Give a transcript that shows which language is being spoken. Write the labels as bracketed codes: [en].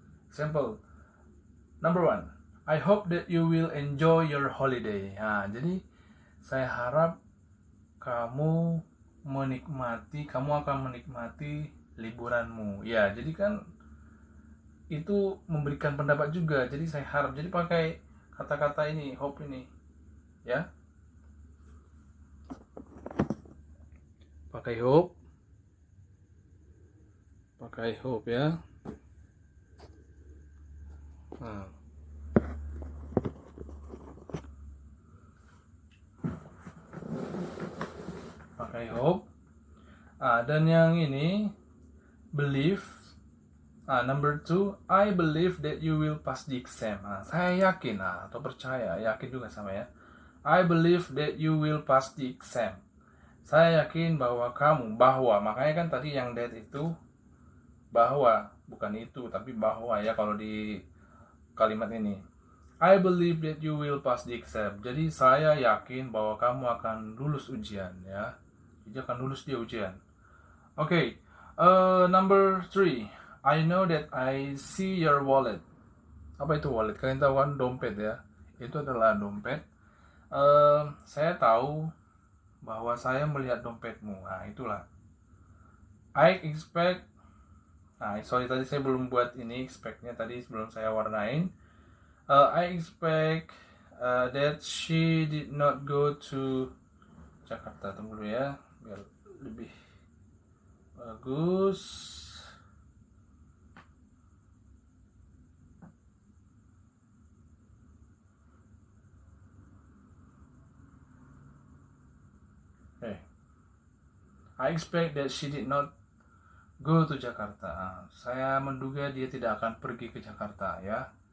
[en] Example number 1, I hope that you will enjoy your holiday. [id] Nah, jadi saya harap kamu akan menikmati liburanmu. Ya, jadi kan itu memberikan pendapat juga. Jadi saya harap, jadi pakai kata-kata ini, hope ini ya. Pakai hope ya. Nah. Pakai hope. Dan yang ini believe. [en] Number 2, I believe that you will pass the exam. [id] Saya yakin atau percaya, yakin juga sama ya. [en] I believe that you will pass the exam. [id] Saya yakin bahwa makanya kan tadi yang that itu bahwa, bukan itu tapi bahwa ya kalau di kalimat ini. [en] I believe that you will pass the exam. [id] Jadi saya yakin bahwa kamu akan lulus ujian ya. Jadi akan lulus di ujian. Oke. [en] Number 3, I know that I see your wallet. [id] Apa itu wallet? Kalian tahu kan dompet ya. Itu adalah dompet. Saya tahu bahwa saya melihat dompetmu. Nah, itulah. [en] I expect. [id] Sorry tadi saya belum buat ini expect-nya tadi sebelum saya warnain. [en] I expect that she did not go to Jakarta. [id] Tunggu dulu ya, biar lebih bagus. [en] I expect that she did not go to Jakarta. [id] Saya menduga dia tidak akan pergi ke Jakarta ya.